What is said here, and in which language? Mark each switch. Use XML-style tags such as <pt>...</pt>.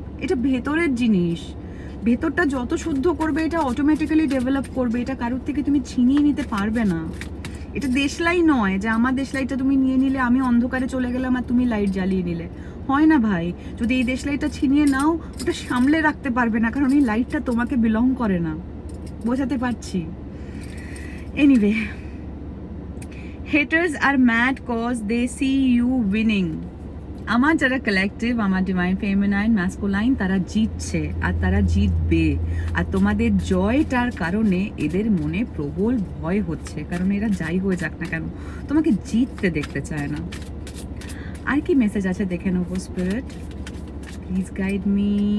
<bn>এটা ভেতরের জিনিস, ভেতরটা যত শুদ্ধ করবে এটা অটোমেটিক্যালি ডেভেলপ করবে। এটা কারোর থেকে তুমি ছিনিয়ে নিতে পারবে না। এটা দেশলাই নয় যে আমার দেশলাইটা তুমি নিয়ে নিলে, আমি অন্ধকারে চলে গেলাম আর তুমি লাইট জ্বালিয়ে নিলে, হয় না ভাই। যদি এই দেশলাইটা ছিনিয়ে নাও, ওটা সামলে রাখতে পারবে না, কারণ এই লাইটটা তোমাকে বিলং করে না। বোঝাতে পারছি?</bn> <en>Anyway, haters are mad cause they see you winning.</en> <bn>আমার যারা কালেকটিভ, আমার ডিভাইন ফেমিনাইন ম্যাসকুলাইন, তারা জিতছে আর তারা জিতবে। আর তোমাদের জয়টার কারণে এদের মনে প্রবল ভয় হচ্ছে, কারণ এরা যাই হয়ে যাক না কেন তোমাকে জিততে দেখতে চায় না। আর কি মেসেজ আছে দেখে নেবো।</bn> <en>Spirit please guide me.</en>